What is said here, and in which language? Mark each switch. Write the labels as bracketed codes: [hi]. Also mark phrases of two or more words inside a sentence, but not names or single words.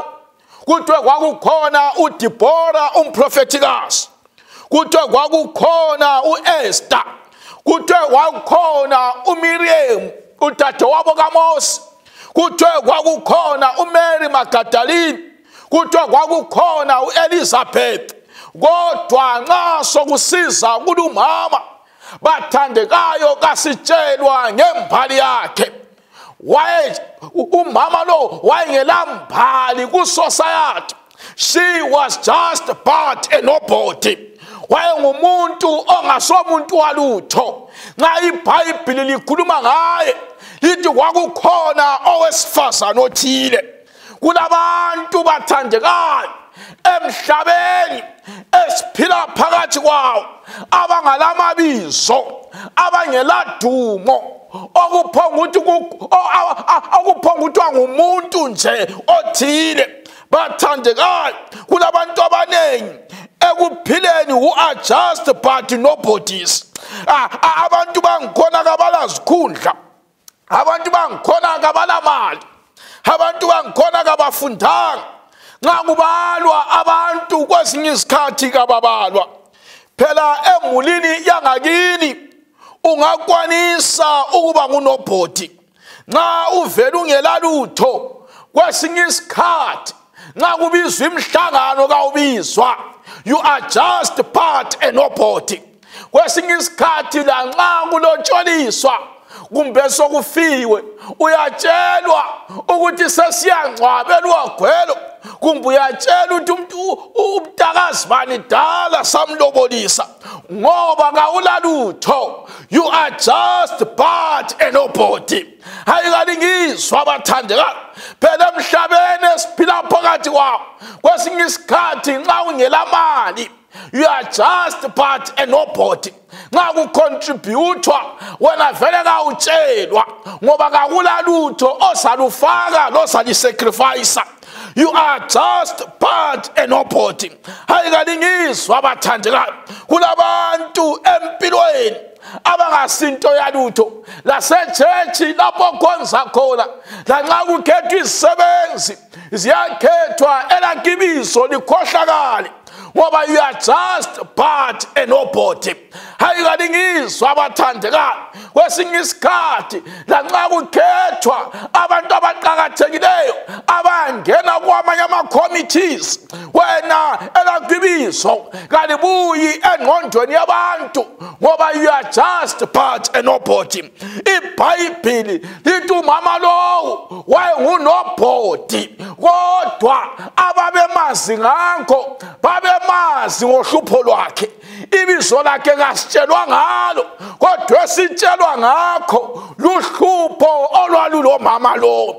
[nd] Kuthiwe kwakukhona uDibora umprofetikazi, kuthiwe kwakukhona uEsther, kuthiwe kwakukhona uMiriam udadewabo kaMose, kuthiwe kwakukhona uMary Magdalene, kuthiwe kwakukhona uElizabeth. Kodwa nxa sokusiza kulumama bathandekayo kasitshelwa ngembali yakhe. Umama lo wayengelambali kusociety. [en] She was just but a nobody. [nd] Wayengumuntu ongasomuntu walutho. Nxa iBhayibheli likhuluma ngaye lithi kwakukhona owesifazana othile. Kulabantu bathandekayo emhlabeni esiphila phakathi kwawo abangalamabizo, abangeladumo, okuphonga ukuthi ngumuntu nje othile. Bathandekayo kulabantu abanengi ekuphileni [en] who are just but nobodies. [nd] Abantu bangikhona kabalazikhundla, abantu bangikhona kabalamali, abantu bangikhona kabafundanga. Nxa kubalwa abantu kwesinye isikhathi kababalwa. Phela emulini yangakini ungakwanisa ukuba ngunobhodi. Nxa uvela ungelalutho kwesinye isikhathi nxa kubizwa imhlangano kawubizwa, [en] you are just part and nobody. [nd] Kwesinye isikhathi lanxa kulotsholiswa kumbe sokufiwe uyatshelwa ukuthi sesiyangcwabelwa gwelo, kumbe uyatshelwa ukuthi umntakazi bani dala samlobolisa ngoba kawulalutho. [en] You are just part and nobody. [nd] Hayi kalingizwa abathandekayo, phela emhlabeni esiphila phakathi kwawo kwesinye isikhathi nxa ungelamali [en] you are just part and nobody. [nd] Nxa kucontributwa wena vele kawutshelwa ngoba kakulalutho osalufaka losalisacrifice. [en] You are just part and nobody. [nd] Hayi kalingizwa abathandekayo, kulabantu empilweni abangasinto yalutho lasechechi lapho khonza khona, lanxa kukhethwa izisebenzi ziyakhethwa elakibizo likhohlakale ngoba [en] you are just part and nobody. [nd] Hayi kalingizwa abathandekayo, kwesinye isikhathi lanxa kukhethwa abantu abaqakathekileyo abangena kwamanye ama-committees, wena elakibizo kalibuyi engqondweni yabantu ngoba [en] you are just part and nobody. [nd] iBhayibhili lithi umama lowo wayengunobhodi, kodwa ababemazi ngakho babemazi ngohlupho lwakhe. Ibizo lakhe kasitshelwa ngalo, kodwa esitshelwa ngakho luhlupho olwalulo mama lowo.